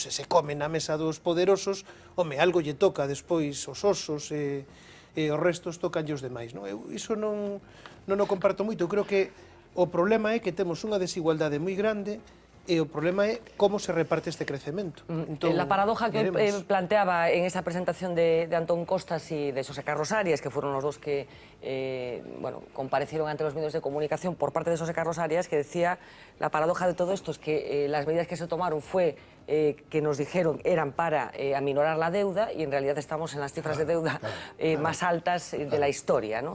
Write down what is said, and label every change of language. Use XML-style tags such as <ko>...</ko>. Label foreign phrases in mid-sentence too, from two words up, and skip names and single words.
<gl>Se comen na mesa dos poderosos, home, algo lle toca despois os osos e os restos tocanlle os demais, non? Eu iso non o comparto moito, eu creo que o problema é que temos unha desigualdade moi grande E o problema é como se reparte este crecemento. Entón,</gl> <es>La paradoja que</es> <gl>veremos.</gl> <es>planteaba en esa presentación de Antón Costas y de José Carlos Arias, que fueron los dos que comparecieron ante los medios de comunicación por parte de José Carlos Arias, que decía, la paradoja de todo esto es que las medidas que se tomaron fue que nos dijeron eran para aminorar la deuda y en realidad estamos en las cifras de deuda más altas de la historia, ¿no?</es>